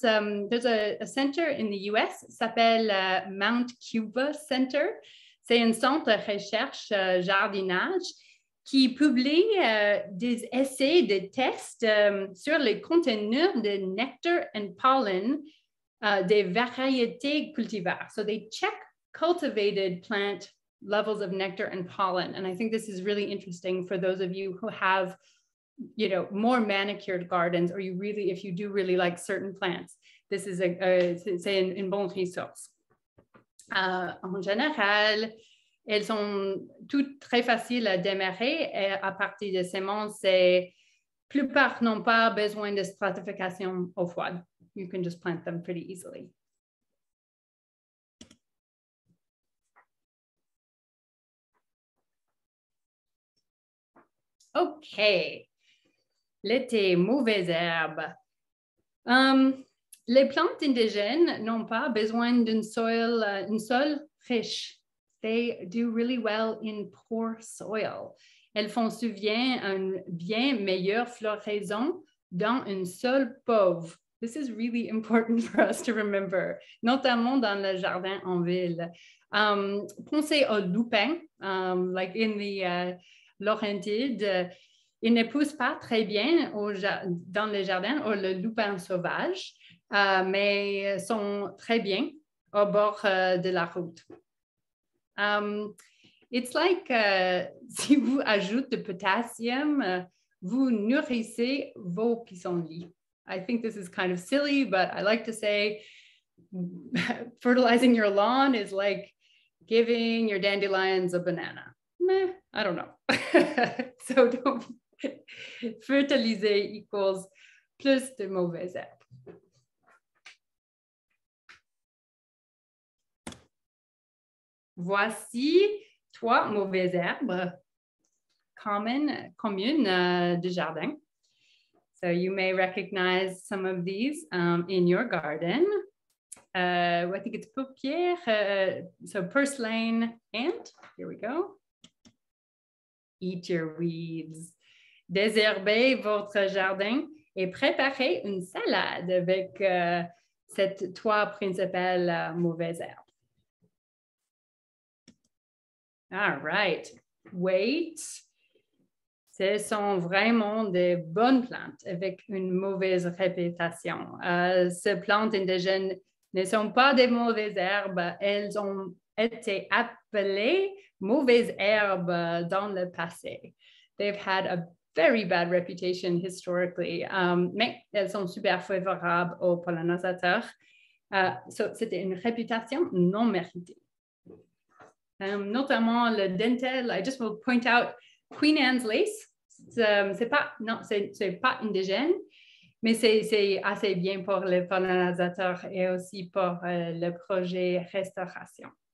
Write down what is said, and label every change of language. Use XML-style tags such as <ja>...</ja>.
<en>There's a center in the US,</en> <fr>s'appelle</fr> <en>Mount Cuba Center.</en> <fr>C'est un centre de recherche jardinage qui publie des essais, des tests sur les contenus de nectar</fr> <en>and pollen</en> <fr>des variétés cultivars.</fr> <en>So they check cultivated plant levels of nectar and pollen. And I think this is really interesting for those of you who have, you know, more manicured gardens, or you really, if you do really like certain plants, this is</en> <fr>c'est une bonne ressource. En général, elles sont toutes très faciles à démarrer et à partir de semences. La plupart n'ont pas besoin de stratification eau froide.</fr> <en>You can just plant them pretty easily.</en> <fr>OK. L'été, mauvaises herbes. Les plantes indigènes n'ont pas besoin d'un sol riche.</fr> <en>They do really well in poor soil.</en> <fr>Elles font souvent une bien meilleure floraison dans un sol pauvre.</fr> <en>This is really important for us to remember,</en> <fr>notamment dans le jardin en ville. Pensez au lupin,</fr> <en>like in the Laurentide.</en> <fr>Ils ne poussent pas très bien dans les jardins ou le lupin sauvage, mais sont très bien au bord de la route.</fr> <en>It's like</en> <fr>si vous ajoutez du potassium, vous nourrissez vos pissenlits.</fr> <en>I think this is kind of silly, but I like to say fertilizing your lawn is like giving your dandelions a banana. Meh, I don't know. So don't fertiliser equals</en> <fr>plus de mauvaises herbes. Voici 3 mauvaises herbes communes de jardin.</fr> <en>So you may recognize some of these in your garden. I think it's paupière, so purslane and, here we go, eat your weeds.</en> <fr>Désherbez votre jardin et préparez une salade avec cette trois principales mauvaises herbes.</fr> <en>All right, wait.</en> <fr>Ce sont vraiment de bonnes plantes avec une mauvaise réputation. Ces plantes indigènes ne sont pas des mauvaises herbes, elles ont été appelées mauvaises herbes dans le passé.</fr> <en>They've had a very bad reputation historically,</en> <fr>mais elles sont super favorables aux pollinisateurs. C'était une réputation non méritée. Notamment le dentel,</fr> <en>I just will point out Queen Anne's lace.</en> <fr>C'est pas indigène, mais c'est assez bien pour les pollinisateurs et aussi pour le projet restauration.</fr>